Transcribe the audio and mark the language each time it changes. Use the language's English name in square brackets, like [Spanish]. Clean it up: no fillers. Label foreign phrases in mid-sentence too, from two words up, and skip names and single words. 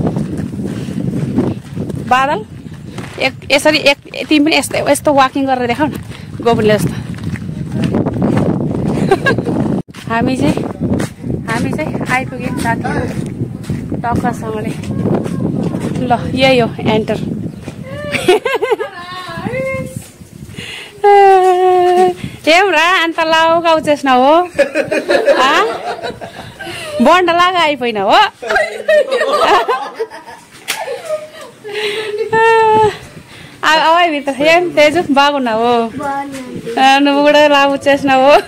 [Nepali] बादल यसरी तिमी पनि यस्तो यस्तो वाकिङ गरेर देखाउ न गोबरले जस्तो। हामी चाहिँ आइपुग्यौँ साथीहरू टक्कसँगले। ल यही हो [Telugu] एन्टर। ఏమ్రా అంత లావుగా వచ్చేసినావు బొండలాగా అయిపోయినావు ఏం తేజు బాగున్నావు నువ్వు కూడా లావు వచ్చేసినావు